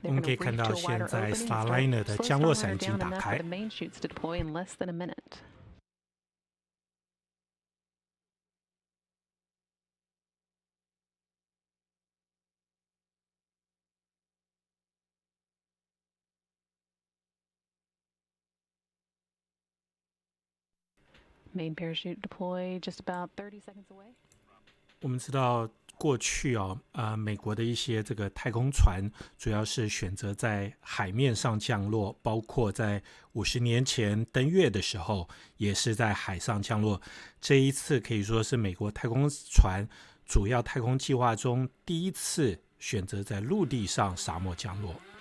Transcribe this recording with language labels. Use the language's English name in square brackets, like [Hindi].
[Chinese] 我们可以看到现在 Starliner 的降落伞已经打开。 [English] The main chutes to deploy in less than a minute. Main parachute deploy just about 30 seconds away. [Chinese] 我们知道过去美国的一些这个太空船主要是选择在海面上降落，包括在50年前登月的时候也是在海上降落。这一次可以说是美国太空船主要太空计划中第一次选择在陆地上沙漠降落。